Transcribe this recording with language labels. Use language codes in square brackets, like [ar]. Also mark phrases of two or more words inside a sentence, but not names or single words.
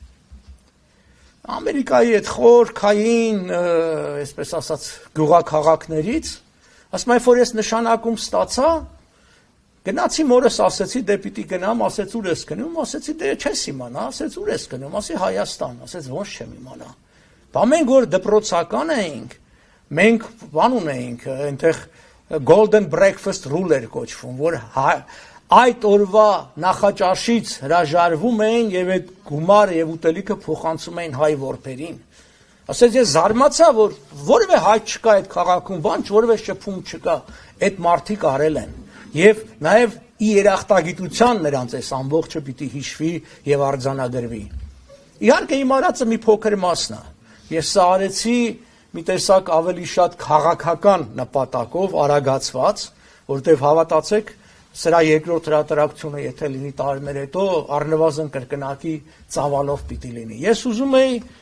[hy] Ամերիկայի այդ խորքային, այսպես ասած, գյուղաքաղաքներից, ասում եմ, որ ես նշանակում ստացա, գնացի մորս ասեցի, դե պիտի գնամ, ասեց ուր ես գնում, ասեցի դե չես իմանա, ասեց ուր ես գնում, ասի Հայաստան, ասեց ոնց չեմ իմանա։ Բա մենք որ դպրոցական էինք, մենք բան ունեինք, այնտեղ [en] golden breakfast rule [hy] էր կոչվում, որ այդ օրվա նախաճաշից հրաժարվում էին եւ այդ գումարը եւ ուտելիքը փոխանցում էին հայ որբերին։ Ասեց ես զարմացա, որ որևէ հայ չկա այդ քաղաքում, բան որևէ շփում չկա, այդ մարդիկ արել են։ Եվ նաև ի երախտագիտության նրանց այս ամբողջը պիտի հիշվի եւ արձանագրվի։ Իհարկե իմ արածը մի փոքր մասն է։ Ես սա արեցի մի տեսակ ավելի շատ քաղաքական նպատակով արագացված, որտեղ հավատացեք, սրա երկրորդ հրատարակությունը եթե լինի տարիներ հետո առնվազն կրկնակի ծավալով պիտի լինի։ Ես ուզում եի